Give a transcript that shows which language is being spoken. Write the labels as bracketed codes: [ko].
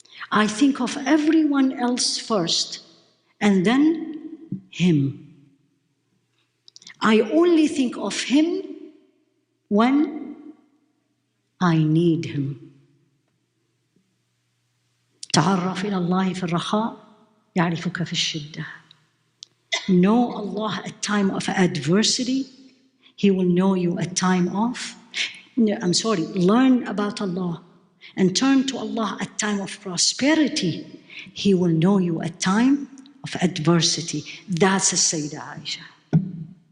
[en] I think of everyone else first, and then him. I only think of him when I need him. [ar] تعرف إلى الله في الرخاء يعرفك في الشدة. [en] Know Allah at time of adversity, He will know you at time of, learn about Allah and turn to Allah at time of prosperity. He will know you at time of adversity. That's the Sayyidah Aisha.